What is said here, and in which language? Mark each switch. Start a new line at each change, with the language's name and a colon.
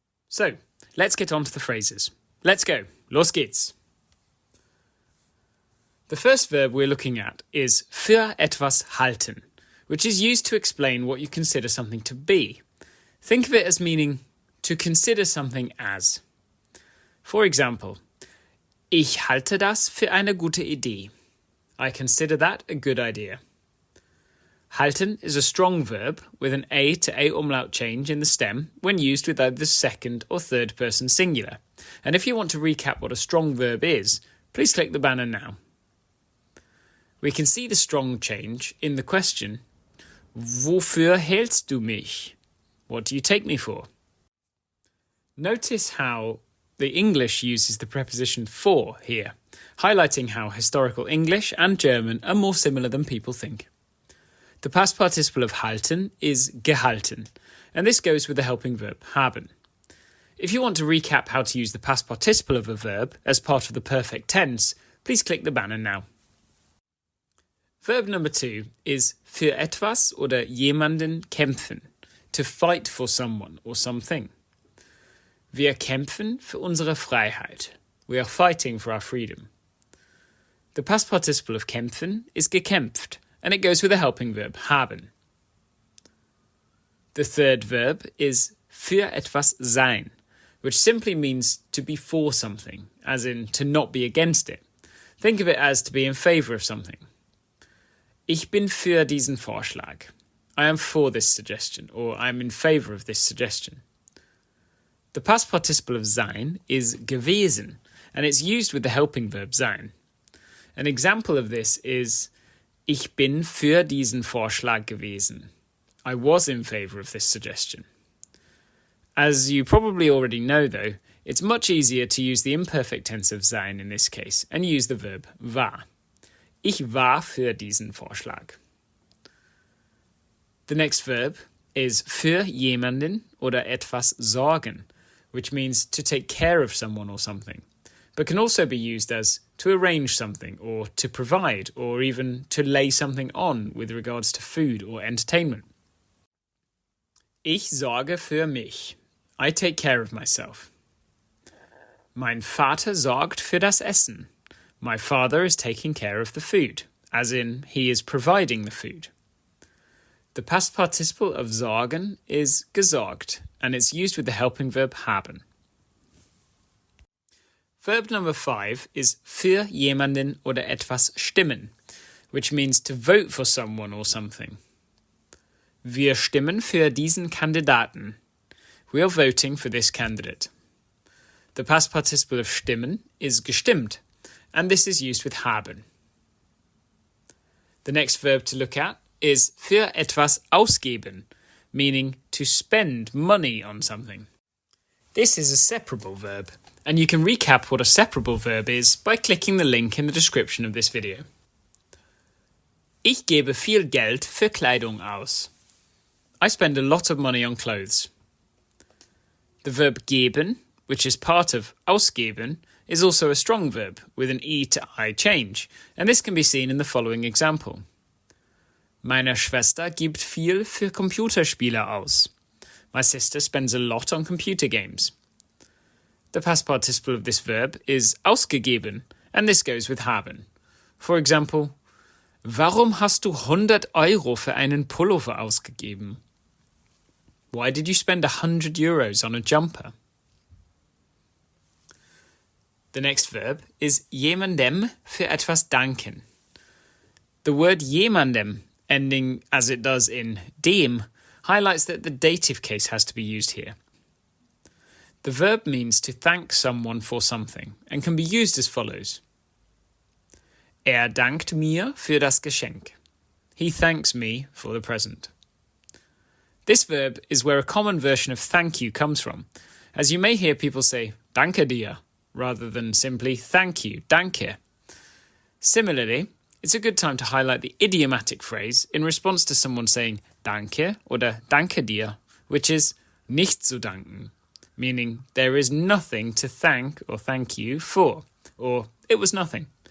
English: So, let's get on to the phrases. Let's go.
German: Los geht's.
English: The first verb we're looking at is für etwas halten, which is used to explain what you consider something to be. Think of it as meaning to consider something as. For example,
German: ich halte das für eine gute Idee.
English: I consider that a good idea. Halten is a strong verb with an A to A umlaut change in the stem when used with either the second or third person singular. And if you want to recap what a strong verb is, please click the banner now. We can see the strong change in the question,
German: Wofür hältst du mich?
English: What do you take me for? Notice how the English uses the preposition for here, highlighting how historical English and German are more similar than people think. The past participle of halten is gehalten, and this goes with the helping verb haben. If you want to recap how to use the past participle of a verb as part of the perfect tense, please click the banner now. Verb number 2 is für etwas oder jemanden kämpfen, to fight for someone or something.
German: Wir kämpfen für unsere Freiheit.
English: We are fighting for our freedom. The past participle of kämpfen is gekämpft, and it goes with the helping verb haben. The third verb is für etwas sein, which simply means to be for something, as in to not be against it. Think of it as to be in favour of something.
German: Ich bin für diesen Vorschlag.
English: I am for this suggestion, or I am in favour of this suggestion. The past participle of sein is gewesen, and it's used with the helping verb sein. An example of this is
German: Ich bin für diesen Vorschlag gewesen.
English: I was in favour of this suggestion. As you probably already know though, it's much easier to use the imperfect tense of sein in this case and use the verb war.
German: Ich war für diesen Vorschlag.
English: The next verb is für jemanden oder etwas sorgen, which means to take care of someone or something, but can also be used as to arrange something or to provide or even to lay something on with regards to food or entertainment.
German: Ich sorge für mich.
English: I take care of myself.
German: Mein Vater sorgt für das Essen.
English: My father is taking care of the food, as in, he is providing the food. The past participle of sorgen is gesorgt, and it's used with the helping verb haben. Verb number 5 is für jemanden oder etwas stimmen, which means to vote for someone or something.
German: Wir stimmen für diesen Kandidaten.
English: We are voting for this candidate. The past participle of stimmen is gestimmt, and this is used with haben. The next verb to look at is für etwas ausgeben, meaning to spend money on something. This is a separable verb, and you can recap what a separable verb is by clicking the link in the description of this video.
German: Ich gebe viel Geld für Kleidung aus.
English: I spend a lot of money on clothes. The verb geben, which is part of ausgeben, is also a strong verb with an E to I change, and this can be seen in the following example.
German: Meine Schwester gibt viel für Computerspiele aus.
English: My sister spends a lot on computer games. The past participle of this verb is ausgegeben, and this goes with haben. For example,
German: Warum hast du 100 Euro für einen Pullover ausgegeben?
English: Why did you spend 100 euros on a jumper? The next verb is jemandem für etwas danken. The word jemandem, ending as it does in dem, highlights that the dative case has to be used here. The verb means to thank someone for something and can be used as follows.
German: Dankt mir für das Geschenk.
English: He thanks me for the present. This verb is where a common version of thank you comes from, as you may hear people say danke dir rather than simply thank you, danke. Similarly, it's a good time to highlight the idiomatic phrase in response to someone saying danke oder danke dir, which is nicht zu danken, meaning there is nothing to thank or thank you for, or it was nothing.